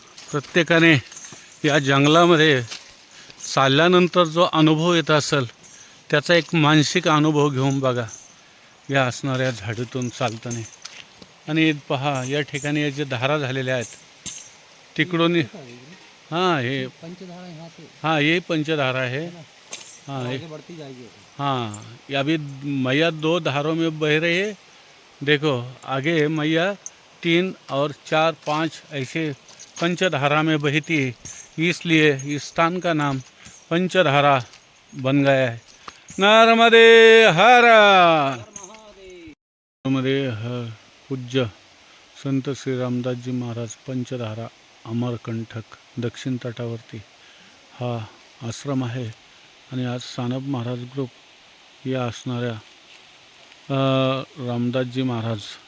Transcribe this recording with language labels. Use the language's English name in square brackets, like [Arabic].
[Marathi] प्रत्येकाने या जंगलामध्ये चालल्यानंतर जो अनुभव येत असेल त्याचा एक मानसिक अनुभव घेऊन बघा या असणाऱ्या झाडीतून चालताना. आणि पहा या ठिकाणी जे धारा झालेल्या आहेत तिकडून. [Hindi] हाँ ये हाँ ये पंचधारा है. हाँ हाँ अभी मैया 2 धारों में बह रही है. देखो आगे मैया 3 और 4 5 ऐसे पंचधारा में बहती है, इसलिए इस स्थान का नाम पंचधारा बन गया है. नर्मदे हर, नर्मदे हर. [Marathi] पूज्य संत श्री रामदास जी महाराज पंचधारा अमरकंटक दक्षिण तटावरती हा आश्रम आहे. आणि आज सानप महाराज ग्रुप या असणाऱ्या रामदासजी महाराज